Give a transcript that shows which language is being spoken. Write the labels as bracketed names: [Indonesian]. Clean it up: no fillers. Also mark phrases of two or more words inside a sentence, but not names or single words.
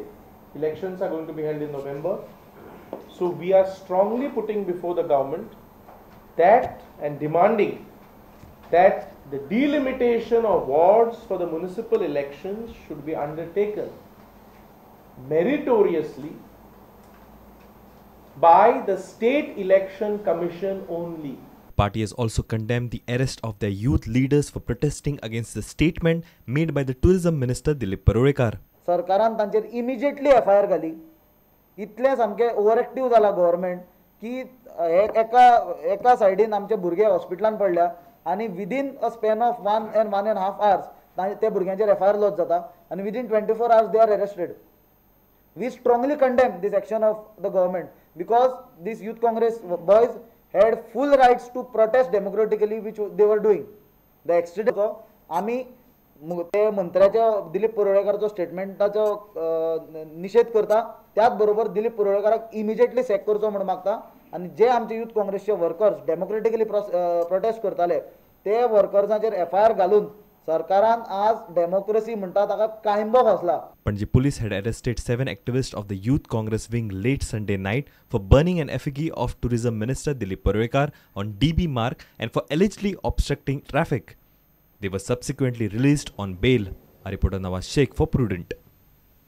[English] Elections are going to be held in November. So we are strongly putting before the government that and demanding that the delimitation of wards for the municipal elections should be undertaken meritoriously by the State Election Commission only. Party has also condemned the arrest of their youth leaders for protesting against the statement made by the Tourism Minister Dilip Parulekar. [Konkani] सरकारान तांचेर [English] immediately FIR [Konkani] घाली. इतले सामके [English] over active [Konkani] जाला गव्हर्नमेंट की एका सायडीन आमचे भुरगे हॉस्पिटलान पडल्या आणि [English] within a span of 1 and 1.5 hours [Konkani] त्या भुरग्यांचेर [English] FIR lodge [Konkani] जाता आणि [English] within 24 hours they are arrested. We strongly condemn this action of the government because these youth congress boys had full rights to protest democratically, which they were doing. The extent [Konkani] आम्ही ते मंत्र्याच्या दिलीप परुळेकरचो स्टेटमेंटाचो निषेध करता, त्याच बरोबर दिलीप परुळेकराक [English] immediately sack [Konkani] करचो म्हणून मागता आणि जे आमचे युथ काँग्रेसचे वर्कर्स [English] democratically protest [Konkani] करताले ते वर्कर्सांचेर FIR घालून सरकारान आज डेमोक्रेसी म्हणटा ताका कायंबो घासला. [English] Panaji police had arrested 7 activists of the Youth Congress wing late Sunday night for burning an effigy of Tourism Minister Dilip Parulekar on DB Marg and for allegedly obstructing traffic. They were subsequently released on bail. A reporter Nawaz Sheikh for Prudent.